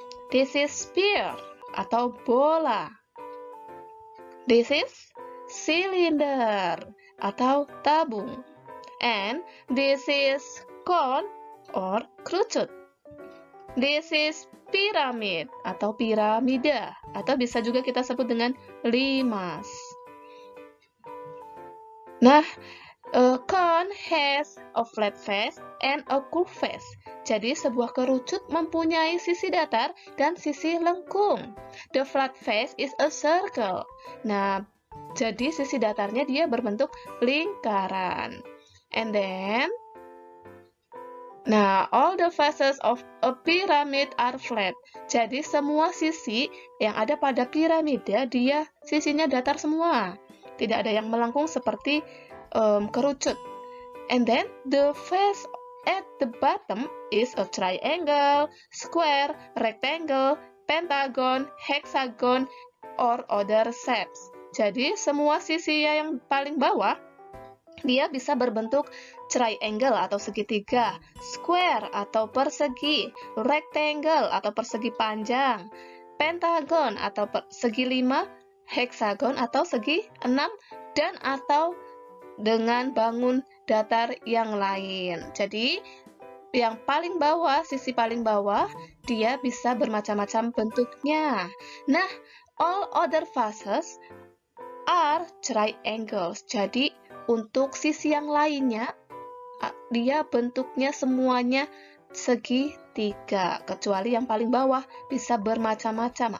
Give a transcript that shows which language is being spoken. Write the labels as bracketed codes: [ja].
[en] This is sphere atau bola. This is cylinder atau tabung. And this is cone or kerucut. This is pyramid [id] atau piramida, atau bisa juga kita sebut dengan limas. [en] Nah, a cone has a flat face and a curved face. [id] Jadi sebuah kerucut mempunyai sisi datar dan sisi lengkung. [en] The flat face is a circle. [id] Nah, jadi sisi datarnya dia berbentuk lingkaran. [en] And then, nah, all the faces of a pyramid are flat. [id] Jadi semua sisi yang ada pada piramida dia sisinya datar semua. Tidak ada yang melengkung seperti kerucut. [en] And then the face at the bottom is a triangle, square, rectangle, pentagon, hexagon, or other shapes. [id] Jadi semua sisi yang paling bawah dia bisa berbentuk triangle atau segitiga, square atau persegi, rectangle atau persegi panjang, pentagon atau segi 5, hexagon atau segi 6, dan atau dengan bangun datar yang lain. Jadi yang paling bawah, sisi paling bawah, dia bisa bermacam-macam bentuknya. [en] Nah, all other faces are triangles. [id] Jadi untuk sisi yang lainnya, dia bentuknya semuanya segitiga, kecuali yang paling bawah bisa bermacam-macam.